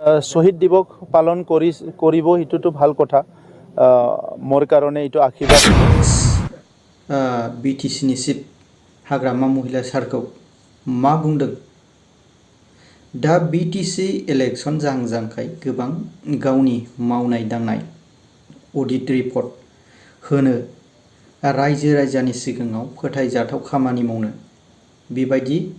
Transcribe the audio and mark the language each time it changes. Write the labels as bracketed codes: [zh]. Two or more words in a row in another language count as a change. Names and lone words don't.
[as] শহীদ দিবস পালন কৰিব এইটোতো ভাল কথা মোৰ কাৰণে এইটো আশীৰ্বাদ [brx] बिटिसिनि चिफ हाग्रामा महिला सारखौ मा बुंदों दा बिटिसि इलेक्शन जाहांजांखाय गोबां गावनि मावनाय दांनाय अडिट रिपर्ट होनो रायजो राजानि सिगाङाव फोथायजाथाव खामानि मावनो बेबायदि